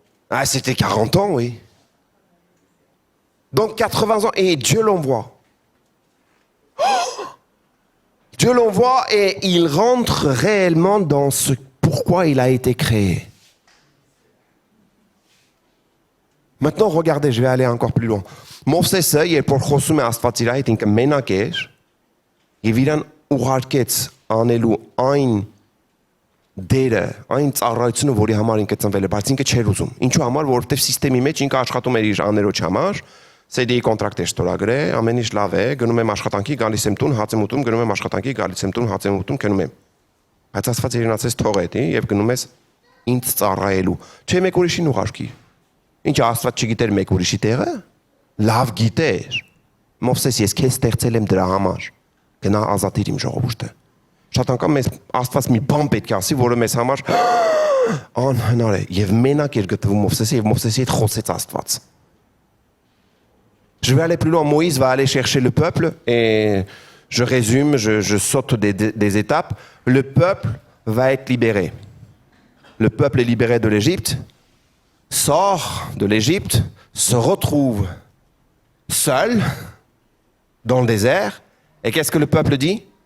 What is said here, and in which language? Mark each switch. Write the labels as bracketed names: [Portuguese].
[French] Ah, c'était 40 ans, oui. Donc 80 ans, et Dieu l'envoie. Dieu l'envoie et il rentre réellement dans ce pourquoi il a été créé. Maintenant, regardez, je vais aller encore plus loin. [Armenian] Մովսեսը, երբ որ խոսում է Աստվածի հետ, ինքը մենակ էր, եւ իրան ուղարկեց անելու այն դերը, այն ծառայությունը, որի համար ինքը ծնվել է, բայց ինքը չէր ուզում։ Ինչու համար, որովհետեւ համակարգի մեջ ինքը աշխատում էր իր աներոջ համար, CD կոնտրակտ է ստորագրել, ամեն ինչ լավ է, գնում եմ աշխատանքի, գալիս եմ տուն, հաց եմ ուտում, գնում եմ աշխատանքի, գալիս եմ տուն, հաց եմ ուտում, գնում եմ։ Բայց Աստված իրենացես թող է, եւ գնում ես ինձ ծառայելու։ Չէ, մեկ ուրիշին ուղարկի։ Ինչ Աստված չգիտեր մեկ ուրիշի տեղը։ Լավ գիտեր։ Մովսես, ես քեզ ստեղծել եմ դրա համար։ Գնա ազատիր իմ ժողովուրդը։ Շատ անգամ մեզ Աստված մի բան պետք է ասի, որը մեզ համար անհնար է։ Եվ մենակ էր գտվում Մովսեսը, եւ Մովսեսի հետ խոսեց Աստված։ [French] Je vais aller plus loin. Moïse va aller chercher le peuple et je résume, je saute des étapes. Le peuple va être libéré. Le peuple est libéré de l'Égypte, sort de l'Égypte, se retrouve seul dans le désert. Et qu'est-ce que le peuple dit?